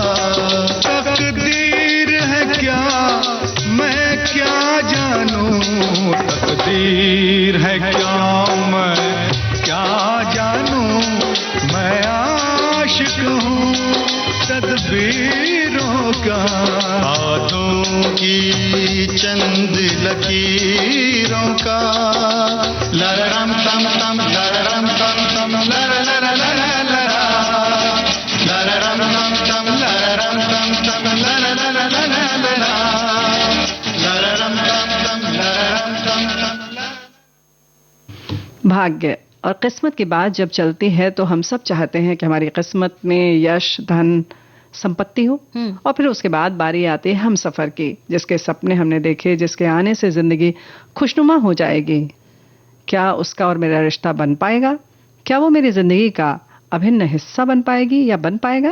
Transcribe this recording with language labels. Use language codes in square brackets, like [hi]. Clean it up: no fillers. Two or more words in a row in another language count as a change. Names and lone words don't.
[hi] तकदीर है क्या मैं क्या जानूं, तकदीर है क्या मैं क्या जानूं, मैं आशिक हूँ तदबीरों का, हाथों की चंद लकीरों का। लररम तम तम लररम तम तम लर लर लर लरा, लररम तम तम लररम तम तम लर लर लर लरा, लररम तम तम लररम तम तम। भाग्य और किस्मत की बात जब चलती है तो हम सब चाहते हैं कि हमारी किस्मत में यश, धन, संपत्ति हो, और फिर उसके बाद बारी आती है हम सफर की, जिसके सपने हमने देखे, जिसके आने से जिंदगी खुशनुमा हो जाएगी। क्या उसका और मेरा रिश्ता बन पाएगा? क्या वो मेरी जिंदगी का अभिन्न हिस्सा बन पाएगी या बन पाएगा?